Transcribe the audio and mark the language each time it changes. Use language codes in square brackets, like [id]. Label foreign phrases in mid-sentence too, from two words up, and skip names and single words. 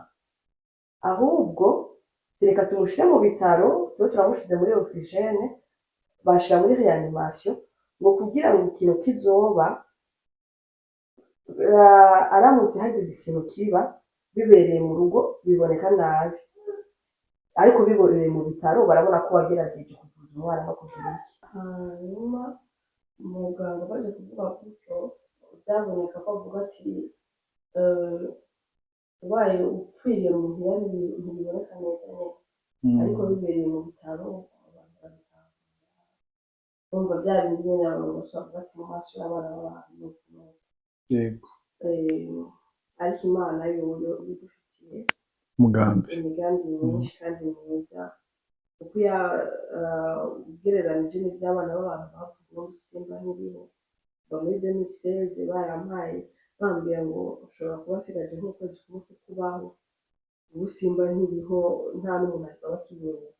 [rn] Ahubwo reka tumushire mu bitaro, tuba turamushize muri oxygene, bashira muri reanimation, ngo kugira ngo ikintu kizoba aramutse hagize ikintu kiba bibereye mu rugo biboneka nabi, ariko biboreye mu bitaro barabona ko wagerageje kuvuza umwana no kugira iki. Hanyuma umuganga baje kuvuga gutyo, byaboneka ko avuga ati ubaye upfiriye mu nzira ntibiboneka neza nyine, ariko bibereye mu bitaro abantu babitanga. Urumva bya bindi nyine abantu bashobora kuvuga ati mu maso y'abana b'abantu. Yego. Ariko Imana yoyo idufitiye imigambi myinshi kandi myiza, kuko ugereranije n'iby'abana b'abantu bavuga ngo Simba nk'iriho muri 2016 barampaye bambwira ngo ushobora kuba asigaje nk'ukwezi kumwe ko kubaho, ubu Simba nk'iriho nta n'umuntu ahita bakiyoboka.